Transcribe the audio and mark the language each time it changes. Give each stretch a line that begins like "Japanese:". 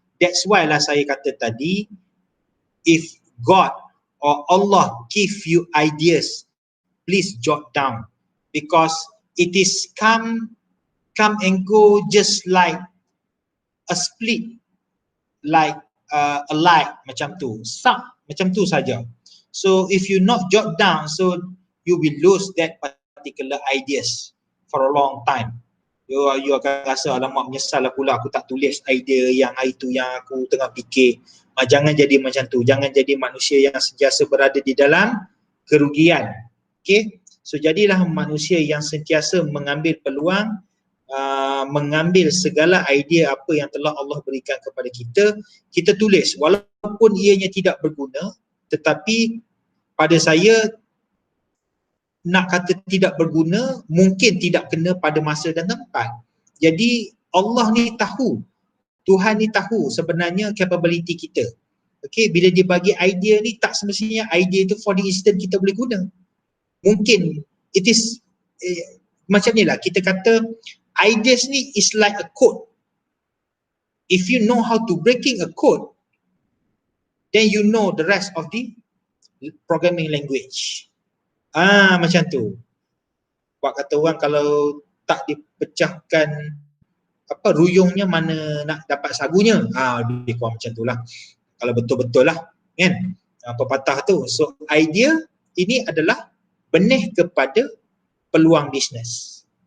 English: That's why lah
Malay: saya kata tadi,
English: if God or Allah give you ideas, please jot down, because it is come and go just like a split, like a light
Malay: macam tu, sap macam tu saja.
English: So if you not jot down, so you will lose that particular ideas for a long time.
Malay: You akan rasa alamak menyesal lah pula aku tak tulis idea yang hari tu yang aku tengah fikir. Jangan jadi macam tu, jangan jadi manusia yang sentiasa berada di dalam kerugian. Okay, so jadilah manusia yang sentiasa mengambil peluang, mengambil segala idea apa yang telah Allah berikan kepada kita, kita tulis walaupun ianya tidak berguna, tetapi pada saya nak kata tidak berguna, mungkin tidak kena pada masa dan tempat. Jadi Allah ni tahu, Tuhan ni tahu sebenarnya capability kita. Okay, bila dia bagi idea ni, tak semestinya idea tu
English: for the instant
Malay: kita boleh guna. Mungkin it is macam ni lah, kita kata ideas ni is like a code.
English: If you know how to breaking a code, then you know the rest of the programming language.
Malay: Macam tu. Buat kata orang kalau tak dipecahkan ruyungnya mana nak dapat sagunya. Lebih kurang macam tu lah. Kalau betul-betul lah kan, pepatah tu. So idea ini adalah benih kepada peluang bisnes.